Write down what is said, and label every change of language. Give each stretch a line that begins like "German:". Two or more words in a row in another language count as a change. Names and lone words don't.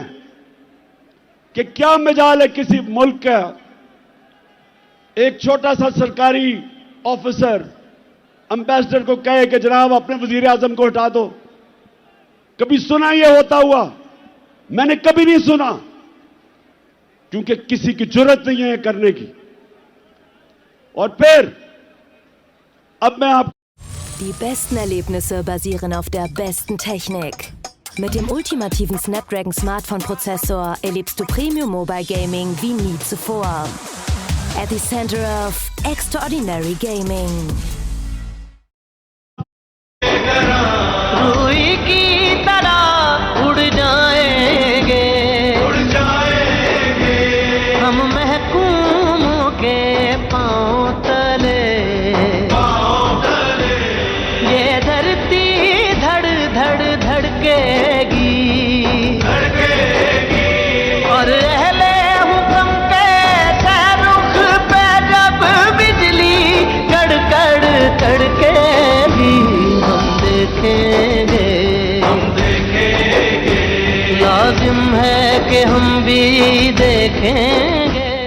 Urdu: کہ کیا مجال ہے کسی ملک کا ایک چھوٹا سا سرکاری آفیسر ایمبیسیڈر کو کہے کہ جناب اپنے وزیر اعظم کو ہٹا دو? کبھی سنا یہ ہوتا ہوا? میں نے کبھی نہیں سنا، کیونکہ کسی کی جرأت نہیں ہے کرنے کی. اور پھر اب میں آپ
German: Die besten Erlebnisse basieren auf der besten Technik. Mit dem ultimativen Snapdragon Smartphone-Prozessor erlebst du
English: Premium Mobile Gaming
German: wie nie zuvor.
English: At the center of extraordinary gaming.
Urdu: روئی کی طرح اڑ جائیں گے ہم محکوموں کے پاؤں تلے, یہ دھرتی دھڑ دھڑ دھڑکے گی اور اہلِ حکم کے شاہرخ پے جب بجلی کڑکڑ کڑکے گی، ہم دیکھیں گے لازم ہے کہ ہم بھی دیکھیں گے.